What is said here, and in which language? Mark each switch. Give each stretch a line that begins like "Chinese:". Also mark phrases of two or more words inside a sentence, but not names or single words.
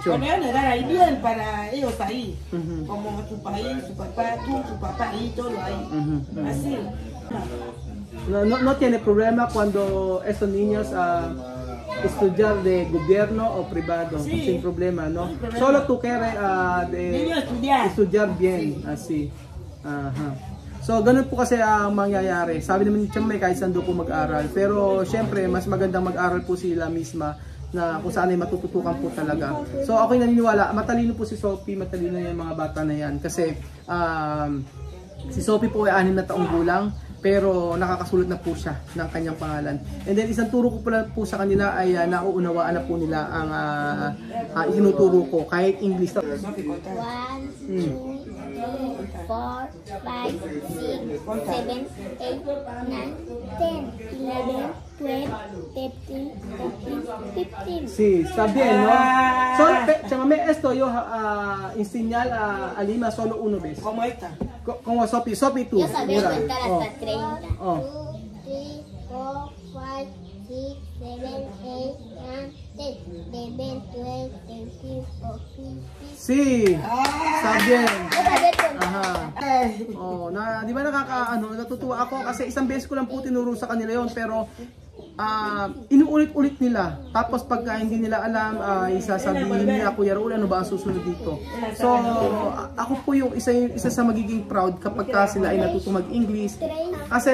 Spanish: Cuando ellos le dan ahí bien para ellos ahí. Como su país, su papá ahí, todo ahí. Así. No tiene problema cuando esos niños estudiar de gobierno o privado, sí, sin problema, ¿no? Problema. Solo tú quieres estudiar bien, así.
Filipino: So, ganun po kasi ang mangyayari. Sabi naman ni Chamay, kahit saan doon po mag-aral. Pero, syempre, mas magandang mag-aral po sila misma na kung saan ay matututukan po talaga. So, ako'y naniniwala, matalino po si Sophie, matalino yung mga bata na yan. Kasi, si Sophie po ay 6 na taong gulang. Pero nakakasulat na po siya ng kanyang pangalan. And then isang turo ko pala po sa kanila ay nauunawaan na po nila ang itinuturo ko kahit English. 1, 2, 3, 4, 5, 6, 7, 8, 9, 10, 11, 12, 13, 14, 15.
Spanish: Sí, está bien, ¿no? Solo, chamame, esto yo enseñar a Alima solo una vez. Como esta. Como Sophie tú. Yo sabía contar hasta 30. 2, 3, 4, 5, 6, 7, 8, 9, 10, 11, 12, 13, 14, 15. Sí, está bien. Yo sabía contar. Aha.
Filipino: Di ba natutuwa ako kasi isang beses ko lang po tinuro sa kanila yon pero inuulit-ulit nila. Tapos pagka hindi nila alam, isasabihin nila, Kuya Raul, ano ba ang susunod dito? So, ako po yung isa sa magiging proud kapag sila ay natutong mag-English.